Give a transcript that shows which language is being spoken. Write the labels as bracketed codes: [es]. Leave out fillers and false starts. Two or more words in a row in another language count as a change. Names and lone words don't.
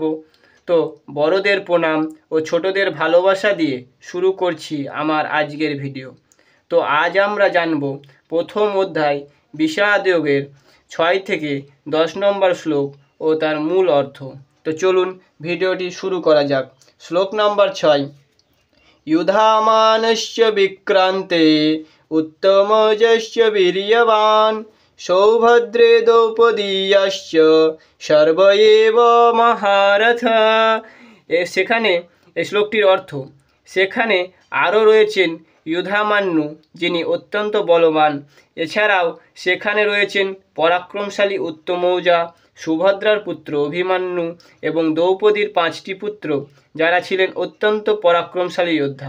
[bn] তো বড়দের প্রণাম ও ছোটদের ভালোবাসা দিয়ে শুরু করছি আমার আজকের ভিডিও। তো আজ আমরা জানব প্রথম অধ্যায় বিষাদযোগের 6 থেকে 10 নম্বর শ্লোক ও তার মূল অর্থ। তো চলুন ভিডিওটি শুরু করা যাক। শ্লোক নম্বর 6। [sa] युधामानश्च विक्रान्ते उत्तमोजश्च वीर्यवान् सौभद्रे द्रौपदीयश्च सर्व एव महारथ। [bn] সেখানে এই শ্লোকটির অর্থ, সেখানে আরও রয়েছেন ইউধামান্যু যিনি অত্যন্ত বলবান, এছাড়াও সেখানে রয়েছেন পরাক্রমশালী উত্তমৌজা, সুভদ্রার পুত্র অভিমন্যু এবং দ্রৌপদীর 5টি পুত্র যারা ছিলেন অত্যন্ত পরাক্রমশালী যোদ্ধা।